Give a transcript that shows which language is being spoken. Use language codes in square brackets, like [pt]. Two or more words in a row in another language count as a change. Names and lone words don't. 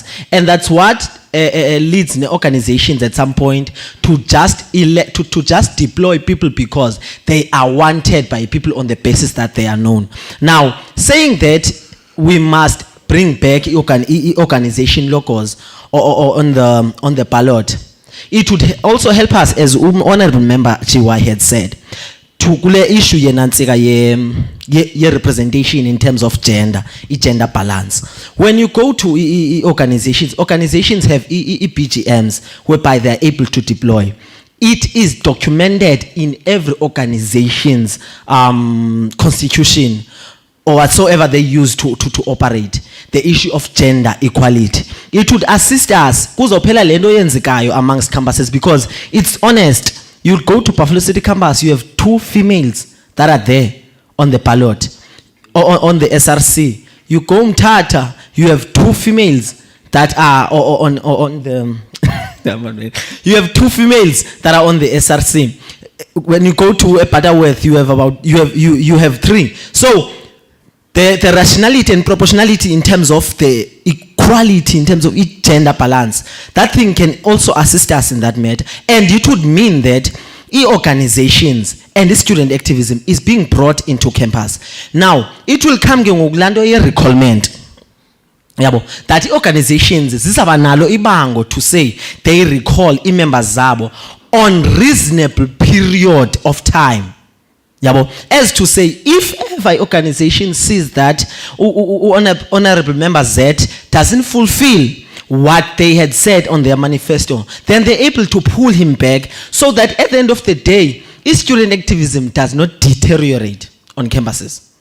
[en] And that's what leads the organizations at some point to just deploy people because they are wanted by people on the basis that they are known. Now, saying that we must bring back organization logos or on the ballot, It would also help us, as Honorable Member Chiwa had said, to [xh] kule issue yenansika ye [en] representation in terms of gender, gender balance. When you go to organizations have BGMs whereby they are able to deploy. It is documented in every organization's constitution or whatsoever they use to operate, the issue of gender equality. It would assist us [xh] kuzophela lento yenzekayo [en] amongst campuses, because it's honest. You go to Buffalo City campus, you have 2 females that are there on the ballot, or on the SRC. You go Mthatha, you have 2 females that are on the you have 2 females that are on the SRC. When you go to Butterworth, you have 3. So the rationality and proportionality in terms of the equality, in terms of gender balance, that thing can also assist us in that matter. And it would mean that organizations and student activism is being brought into campus. Now, it will come [xh] ngokulando ye [en] recallment. Yabo, that organizations [xh] zisabanalo ibango [en] to say they recall members zabo on reasonable period of time. Yabo, as to say, if every organization sees that Honorable Member Z doesn't fulfill what they had said on their manifesto, then they're able to pull him back, so that at the end of the day, student activism does not deteriorate on campuses.